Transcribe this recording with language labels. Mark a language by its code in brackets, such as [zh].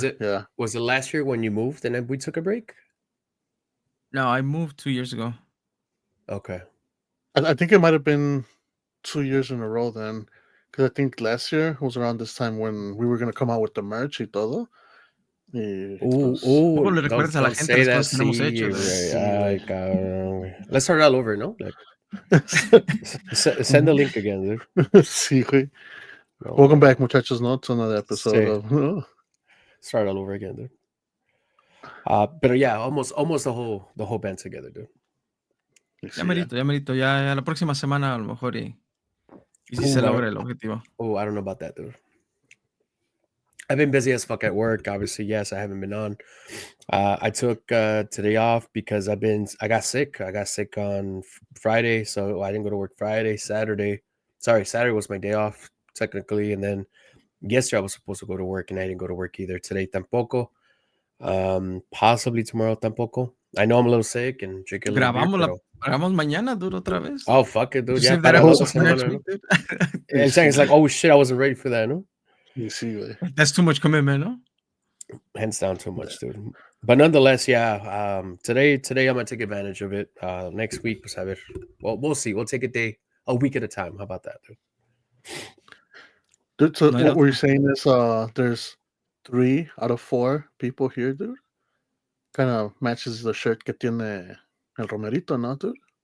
[en] there, was it last year when you moved and then we took a break? No, I moved 2 years ago. Okay. I think it might have been 2 years in a row then, because I think last year was around this time when we were going to come out with the merch [es] y todo. ¿Cómo le recuerdas a la gente las cosas que no hemos hecho? Ay, cabrón. [en] Let's start all over, no? Like, send the link again, dude. [es] Sí, güey. No, [en] welcome back, muchachos, no? To another episode of... Start all over again, dude. But yeah, almost the whole band together, dude. [es] Ya merito. Ya la próxima semana a lo mejor y si se logra el objetivo. [en] Oh, I don't know about that, dude. I've been busy as fuck at work. Obviously, yes, I haven't been on. I took today off because I got sick. I got sick on Friday, so I didn't go to work Friday, Saturday. Saturday was my day off technically, and then yesterday I was supposed to go to work and I didn't go to work either. Today [es] tampoco. [en] Possibly tomorrow [es] tampoco. [en] I know I'm a little sick and drinking a little beer, [es] grabamos mañana, dude, otra vez. [en] Oh, fuck it, dude. Yeah, [es] para la otra semana, ¿no? [en] It's like, oh shit, I wasn't ready for that, no? That's too much commitment, no? Hands down, too much, dude. But nonetheless, yeah. Today I'm gonna take advantage of it. Next week, [es] pues a ver. [en] Well, we'll see. We'll take a week at a time. How about that, dude? Dude, so what we're saying is there's 3 out of 4 people here, dude. Kind of matches the shirt [es] que tiene el Romerito, ¿no, [en] dude?